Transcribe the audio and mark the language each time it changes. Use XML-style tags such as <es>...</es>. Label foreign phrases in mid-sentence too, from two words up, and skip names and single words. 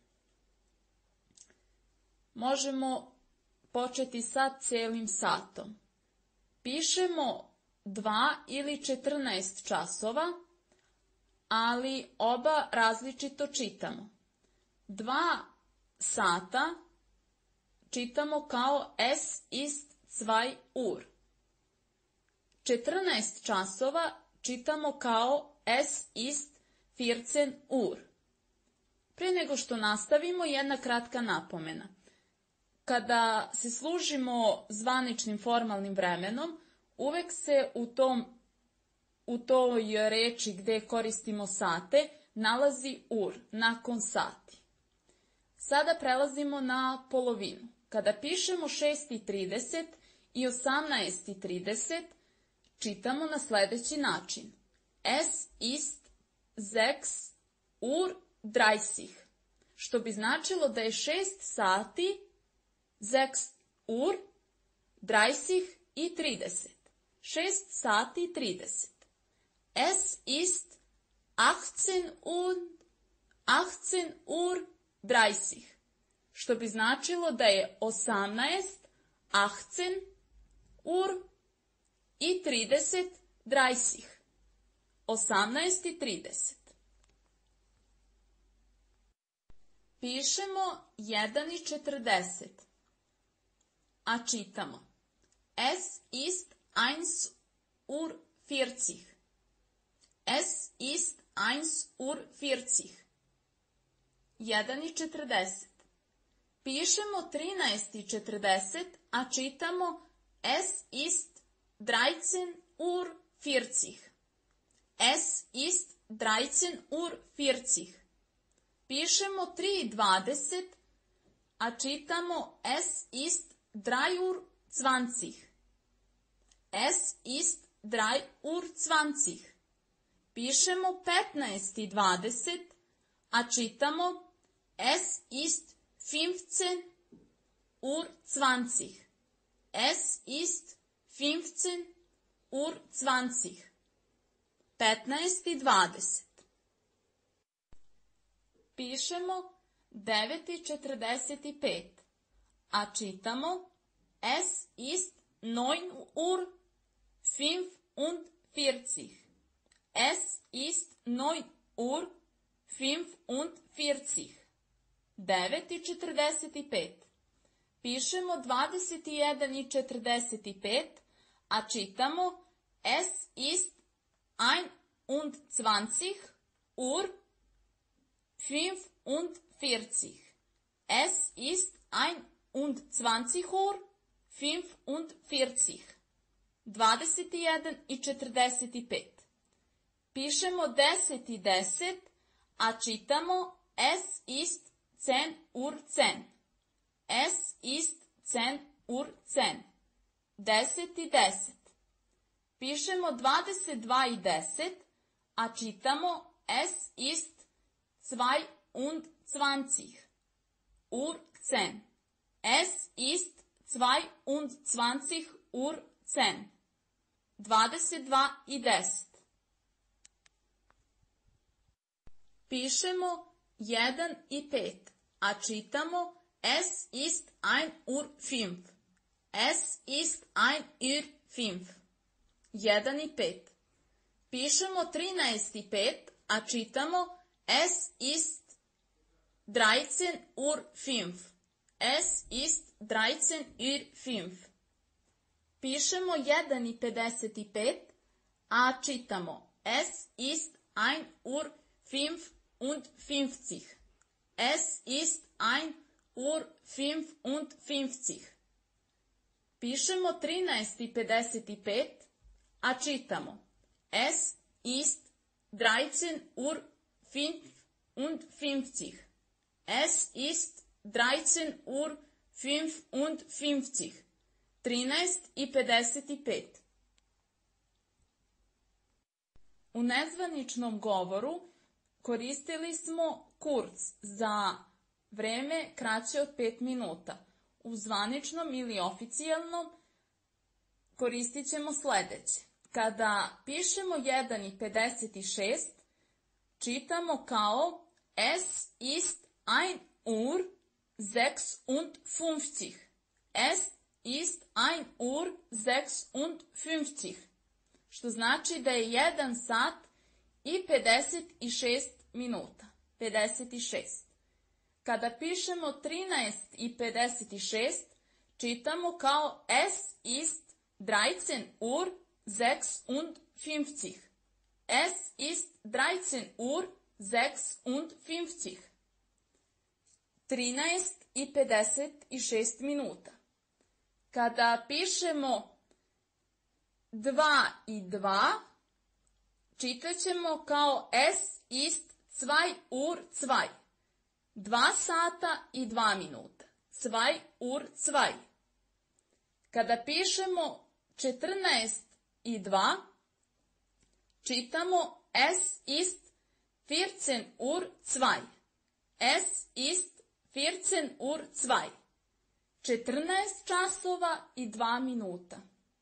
<sr>Možemo početi sa celim satom. Pišemo 2 ili 14 časova, ali oba različito čitamo. 2 sata čitamo kao</sr> <de>es ist 2 Uhr.</de> <sr>14 časova čitamo kao</sr> <de>es ist 14 Uhr.</de> <sr>Prije nego što nastavimo, jedna kratka napomena. Kada se služimo zvaničnim formalnim vremenom, uvek se u toj reči gde koristimo sate nalazi ur, nakon sati. Sada prelazimo na polovinu. Kada pišemo 6:30 i 18:30, čitamo na sljedeći način:</sr> <de>Es ist 6:30,</de> <sr>što bi značilo da je 6 sati 6:30 i 30. 6 sati i 30.</sr> <de>Es ist 18:30,</de> <sr>što bi značilo da je 18, 18 Uhr i 30, 30. 18 i 30. Pišemo 1:40, a čitamo</sr> <de>Es ist 1:40. Es ist 1:40. 1:40.</de> <sr>Pišemo 13:40, a čitamo</sr> <de>Es ist 13:40. Es ist 13:40.</de> <sr>Pišemo 3:20, a čitamo</sr> <de>Es ist 3:20. Es ist 3:20.</de> <sr>Pišemo 15:20, a čitamo</sr> <de>Es ist 15:20. Es ist 15:20. 15:20.</de> <sr>Pišemo 9:45, a čitamo</sr> <de>Es ist 9:45. Es ist 9:45. 9:45.</de> <sr>Pišemo 21:45, a čitamo</sr> <de>Es ist 21:45. Es ist 21:45. 21:45.</de> <sr>Pišemo 10:10, a čitamo</sr> <de>Es ist 10:10. Es ist 10:10. 10:10.</de> <sr>Pišemo 22:10, a čitamo</sr> <de>Es ist 22:10. Es ist 22:10. 22:10.</de> <sr>Pišemo 1:05, a čitamo</sr> <de>Es ist 1:05. Es ist 1:05. 1:05.</de> <sr>Pišemo 13:05, a čitamo</sr> <de>Es ist 13:05. Es ist 13:05.</de> <sr>Pišemo 1:55, a čitamo</sr> <de>Es ist 1:55. Es ist 1:55.</de> <sr>Pišemo 13:55, a čitamo</sr> <de>Es ist 13:55. Es ist 13:55. 13:55.</de> <sr>U nezvaničnom govoru koristili smo kurz za vreme kraće od 5 minuta. U zvaničnom ili oficijalnom koristit ćemo sledeće. Kada pišemo 1:56, čitamo kao</sr> <de>Es ist 1:56. Es ist 1:56.</de> <sr>Što znači da je 1 sat i 56 minuta. 56. Kada pišemo 13:56, čitamo kao</sr> <de>Es ist 13:56. Es ist 13:56.</de> <sr>13:56 minuta. Kada pišemo 2:02, čitat ćemo kao</sr> <de>Es ist 2:02.</de> <sr>2 sata i 2 minuta. 2:02. Kada pišemo 14:02, čitamo</sr> <de>Es ist 14:02. Es ist 14:02.</de> <sr>14 časova i 2 minuta.</sr>